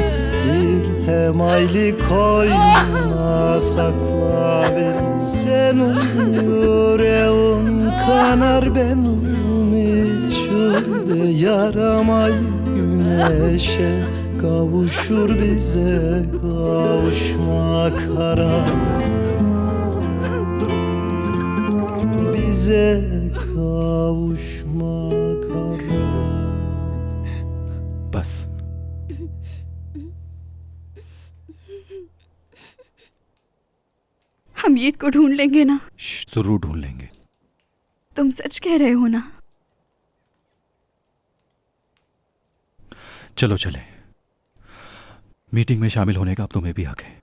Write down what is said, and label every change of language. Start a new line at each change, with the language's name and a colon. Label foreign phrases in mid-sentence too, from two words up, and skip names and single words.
Turkish: bir hemayli koynuna sakla beni Senin yüreğin kanar benim içimde yaramay güneşe kavuşur bize kavuşmak haram bize kavuşmak haram.
Urdu: बस ہم عید کو ڈھونڈ لیں گے نا? ضرور ڈھونڈ لیں گے. تم سچ کہہ رہے ہو نا? چلو چلیں، میٹنگ میں شامل ہونے کا اب تمہیں بھی حق ہے.